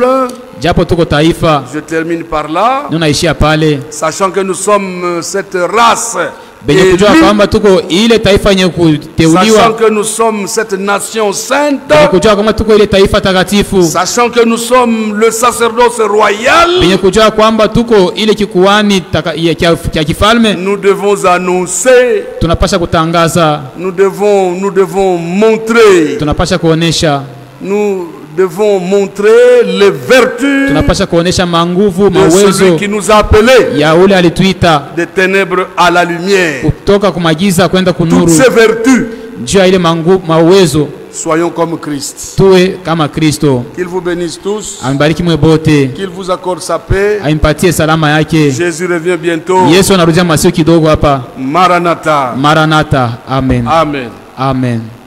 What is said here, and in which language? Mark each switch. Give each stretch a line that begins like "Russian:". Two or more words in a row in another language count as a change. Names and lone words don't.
Swahili: Japo tuko taifa,
French: je termine par là,
Swahili: tunaishia pale
French: sachant que nous sommes cette race
Swahili: benye kujua
French: élue,
Swahili: kwamba tuko ile taifa yenye
French: sachant
Swahili: kuteuliwa,
French: que nous sommes cette nation sainte,
Swahili: benye kujua kwamba tuko ile taifa takatifu,
French: sachant que nous sommes le sacerdoce royal.
Swahili: benye kujua kwamba tuko ile kikuani cha kifalme.
French: Nous devons annoncer,
Swahili: Tunapasha kutangaza,
French: nous devons montrer,
Swahili: tunapasha kuonesha,
French: nous devons montrer les vertus
Swahili: tunapasha kuonesha manguvu,
French: de celui
Swahili: mawezo
French: qui nous a appelés
Swahili: ya ule alituita
French: des ténèbres à la lumière.
Swahili: kutoka kumagiza kwenda
French: Toutes
Swahili: kunuru.
French: ces vertus,
Swahili: Juu ya ile mawezo
French: soyons comme Christ.
Swahili: tuwe kama Kristo.
French: Qu'il vous bénisse tous,
Swahili: Amebariki mwe bote,
French: qu'il vous accorde sa paix.
Swahili: aimpatie salama yake.
French: Jésus revient bientôt.
Swahili: Yesu anarudia masiku kidogo hapa.
French: Maranatha.
Swahili: Maranatha.
French: Amen.
Swahili: Amen.
French: Amen.